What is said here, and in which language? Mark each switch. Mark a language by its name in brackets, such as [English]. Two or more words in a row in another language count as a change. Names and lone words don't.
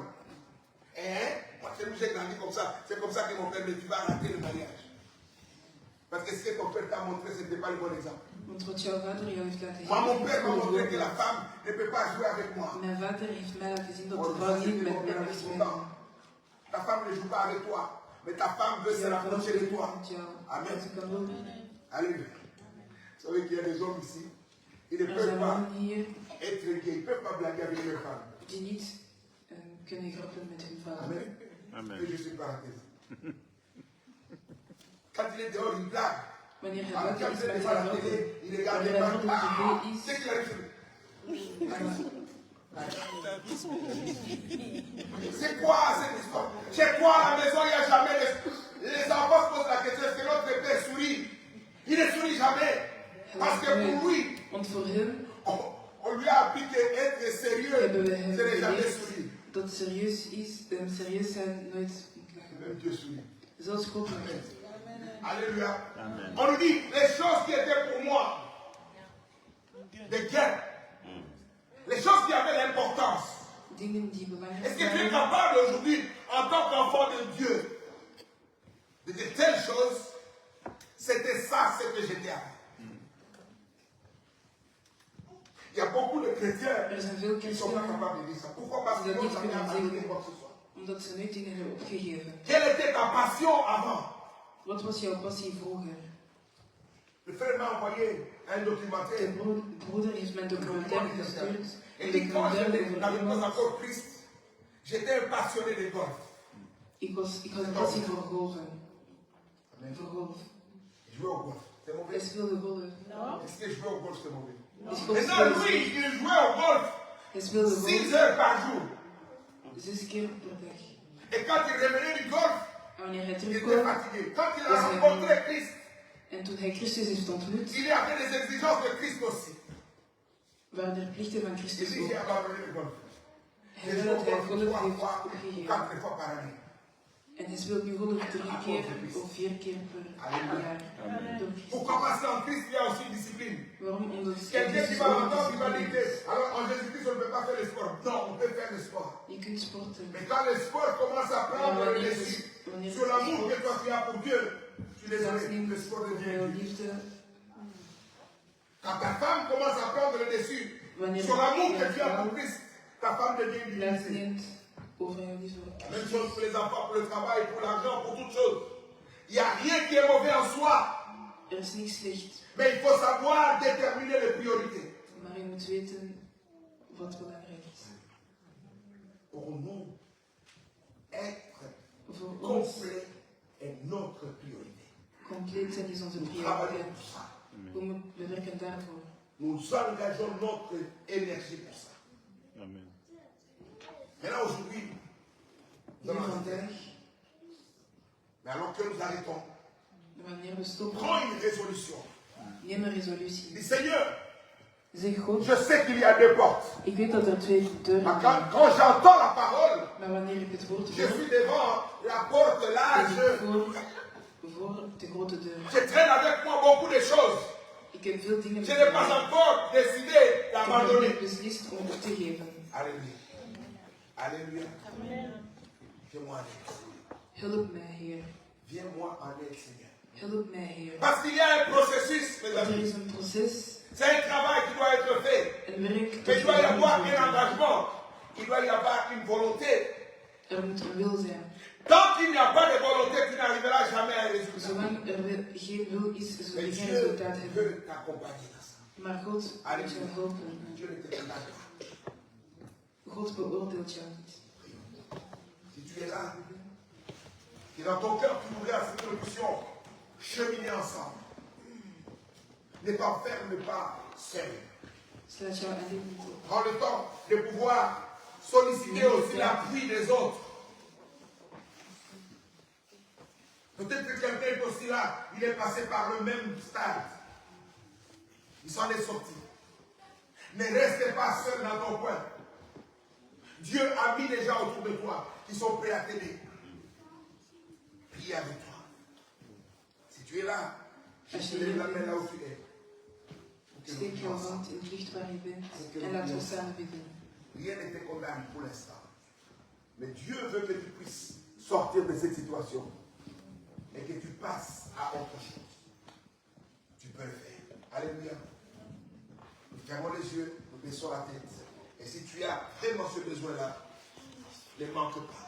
[French] Hein? Moi, j'ai grandi comme ça. C'est comme ça que mon père me dit, tu vas rater le mariage. Parce que ce que ton père t'a montré, ce n'était pas le bon exemple. [Dutch] Want wat jouw vader jou heeft laten [French] Moi, mon père m'a [Dutch] zien, [French] montré que la femme ne peut pas jouer avec moi. [Dutch] mijn vader heeft mij laten zien dat Oh, de [French] ça, [Dutch] vrouw [French] c'était [Dutch] niet met [French] mon [Dutch] mij [French] père [Dutch] mag [French] depuis [Dutch] spelen. [French] longtemps. Ta femme ne joue pas avec toi, mais ta femme veut se [Dutch] Jouw vrouw [French] rapprocher de [Dutch] speelt [French] toi. [Dutch] met jou. Amen. En ze kan ook. [French] Alléluia. Vous savez qu'il y a des hommes ici, ils ne [Dutch] Er [French] peuvent [Dutch] zijn [French] pas [Dutch] mannen hier [French] être gays, ils ne peuvent pas blaguer avec leur femme. [Dutch] die niet kunnen grappen met hun vader. Amen. Amen. [French] Et je suis parenthèse. Quand il est dehors, il blague. [Dutch] Wanneer hij [French] Quand [Dutch] buiten [French] il [Dutch] is [French] est [Dutch] met [French] devant [Dutch] zijn [French] la [Dutch] grappen, [French] télé, il regarde [Dutch] wanneer [French] les [Dutch] hij [French] gens. [Dutch] voor de Ah, tv is, [French] c'est qu'il arrive. C'est quoi cette histoire? Chez quoi à la maison, il n'y a jamais les enfants se posent la question, est-ce que notre père sourit? Il ne sourit jamais. Parce que pour lui, [Dutch] want voor hem [French] on lui a appris qu'être sérieux, [Dutch] hebben we [French] ce [Dutch] hem [French] n'est jamais [Dutch] geleerd [French] sourire. [Dutch] dat serieus is, serieus zijn nooit moet lachen. [French] Même Dieu sourit. [Dutch] Zelfs God lacht. [French] Alléluia. Amen. On nous dit les choses qui étaient pour moi des gains, les choses qui avaient l'importance. [Dutch] Dingen die belangrijk [French] Est-ce que tu es [Dutch] zijn. [French] capable aujourd'hui, en tant qu'enfant de Dieu, de dire telle chose? C'était ça ce que j'étais avant. Il y a beaucoup de chrétiens [Dutch] Er zijn veel [French] qui ne sont pas [Dutch] christenen [French] capables de dire ça. Pourquoi? Parce qu'ils n'ont jamais abandonné quoi que ce soit. [Dutch] omdat ze nooit dingen hebben opgegeven. [French] Quelle était ta passion avant? [Dutch] Wat was jouw passie vroeger? [French] Le frère m'a envoyé un documentaire. [Dutch] De broeder heeft mijn documentaire gestuurd. [French] Et [Dutch] Een [French] puis quand [Dutch] documentaire [French] je [Dutch] over [French] n'avais pas [Dutch] iemand. [French] encore Christ, j'étais un passionné de golf. [Dutch] Ik had een passie voor golfen. Voor golf. [French] Je jouais au golf. C'est [Dutch] Hij [French] mauvais. [Dutch] speelde golf. [French] Est-ce que je jouais au golf, c'est mauvais? [Dutch] Hij [French] Mais non, lui, il jouait au golf [Dutch] speelde [French] 6 [Dutch] golf [French] heures par jour. [Dutch] 6 keer per dag. [French] Et quand il revenait du golf, [Dutch] En wanneer hij [French] il était [Dutch] terugkwam [French] fatigué. Quand il a rencontré Christ, [Dutch] en toen hij Christus heeft ontmoet, [French] il y avait des exigences de Christ aussi. [Dutch] waren er plichten van [French] Il [Dutch] Christus [French] dit, [Dutch] ook. [French] j'ai abandonné le golf. [Dutch] Hij [French] Je [Dutch] wil [French] joue [Dutch] dat [French] au [Dutch] hij [French] golf [Dutch] golf [French] 3 [Dutch] heeft [French] fois, [Dutch] opgegeven. [French] 4 fois par année. [Dutch] En hij speelt nu golf 3 keer of 4 keer per jaar. Door Christus. [French] Pourquoi? Parce qu'en Christ, il y a aussi une discipline. [Dutch] Waarom? Omdat [French] Quelqu'un qui [Dutch] Christus [French] va [Dutch] ook [French] m'entendre, il va dire [Dutch] discipline is. [French] que, alors en Jésus-Christ, on ne peut pas faire le sport. Non, on peut faire le sport. [Dutch] Je kunt sporten. [French] Mais quand le sport commence à prendre le dessus sur l'amour que toi tu as pour Dieu, tu les [Dutch] Dat [French] aimes, le sport [Dutch] neemt [French] devient [Dutch] jouw [French] Dieu. [Dutch] liefde. [French] Quand ta femme commence à prendre le dessus [Dutch] Wanneer [French] sur l'amour que [Dutch] jouw [French] tu as pour [Dutch] vrouw [French] Christ, ta femme devient [Dutch] plaats [French] divinité. [Dutch] neemt over jouw liefde. [French] La même chose pour les enfants, pour le travail, pour l'argent, pour toutes choses. Il n'y a rien qui est mauvais en soi, [Dutch] Er is niks slecht, [French] mais il faut savoir déterminer les priorités. [Dutch] maar je moet weten wat belangrijk is. [French] Pour nous, être [Dutch] Voor ons [French] complet est notre priorité. [Dutch] compleet zijn is onze [French] Nous travaillons [Dutch] prioriteit. [French] pour ça. [Dutch] We werken daarvoor. [French] Nous engageons notre énergie pour ça. Amen. Maintenant, aujourd'hui, nous [Dutch] Nu [French] allons [Dutch] vandaag, [French] mais alors que nous arrêtons, [Dutch] wanneer we stoppen, [French] prends une résolution. [Dutch] neem een resolutie. [French] Dis Seigneur, [Dutch] Zeg God, [French] je sais qu'il y a 2 portes. [Dutch] ik weet dat er 2 deuren [French] Mais [Dutch] zijn. [French] quand j'entends la parole, [Dutch] Maar wanneer ik het woord [French] je [Dutch] hoor, [French] suis devant la porte [Dutch] ben [French] large. [Dutch] ik voor de grote deur. [French] Je traîne avec moi beaucoup de choses. [Dutch] Ik heb veel dingen [French] Je n'ai pas encore décidé [Dutch] Ik heb [French] d'abandonner. [Dutch] niet beslist om op te geven. [French] Alléluia. Alléluia. Viens-moi en aide. [Dutch] Help mij, Heer. [French] Viens-moi en aide, Seigneur. [Dutch] Help mij, Heer. [French] Parce qu'il y a un processus, mes [Dutch] Want er [French] amis. [Dutch] is een proces, [French] C'est un travail qui doit être fait. [Dutch] een werk [French] Mais [Dutch] dat [French] il doit y avoir [Dutch] gedaan [French] un [Dutch] moet worden. [French] engagement. Il doit y avoir une volonté. [Dutch] Er moet een wil zijn. [French] Tant qu'il n'y a pas de volonté, tu n'arriveras jamais à un résultat. [Dutch] Zolang er geen wil is, zul [French] Mais [Dutch] je geen [French] Dieu [Dutch] resultaat hebben. [French] veut t'accompagner dans ça. [Dutch] Maar God moet jou helpen. [French] Dieu ne te condamne pas. [Dutch] God beoordeelt jou niet. [French] Si tu es là, et dans ton cœur, tu voudrais à ce que nous puissions cheminer ensemble. Ne t'enferme pas seul. [Dutch] Slaat jou alleen niet op. [French] Prends le temps de pouvoir solliciter aussi l'appui des autres. Peut-être que quelqu'un est aussi là, il est passé par le même stade. Il s'en est sorti. Ne reste pas seul dans ton coin. Dieu a mis des gens autour de toi qui sont prêts à t'aider. Prie avec toi. Si tu es là, je te lève la main là où tu es. Pour que nous [Dutch] Steek [French] prions [Dutch] jouw [French] ensemble. [Dutch] hand in het licht waar je bent en laten we samen bidden. [French] Rien ne te condamne pour l'instant. Mais Dieu veut que tu puisses sortir de cette situation et que tu passes à autre chose. Tu peux le faire. Alléluia. Nous fermons les yeux, nous baissons la tête. Et si tu as vraiment ce besoin-là, ne manque pas.